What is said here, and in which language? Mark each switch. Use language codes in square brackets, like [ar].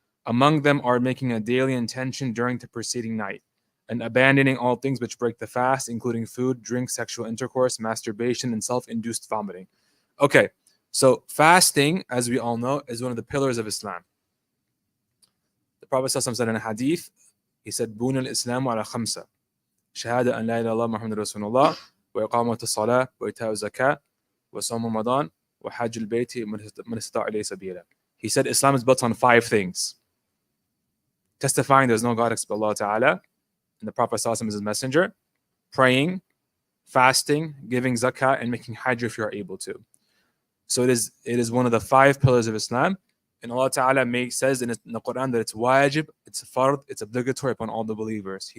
[en] Among them are making a daily intention during the preceding night and abandoning all things which break the fast, including food, drink, sexual intercourse, masturbation, and self-induced vomiting. Okay, so fasting, as we all know, is one of the pillars of Islam. The Prophet said in a hadith, he said, [ar] Buna al-Islamu ala khamsa. Shahada an la ilaha illallah Muhammadur Rasulullah. وإقامة الصلاة وإيتاء الزكاة وصوم رمضان وحج البيت من استطاع إليه سبيلا. [en] He said Islam is built on 5 things. Testifying there's no God except Allah Ta'ala, and the Prophet ﷺ is his messenger, praying, fasting, giving zakah, and making hajj if you are able to. So it is one of the 5 pillars of Islam, and Allah Ta'ala says in the Quran that it's wajib, it's fard, it's obligatory upon all the believers.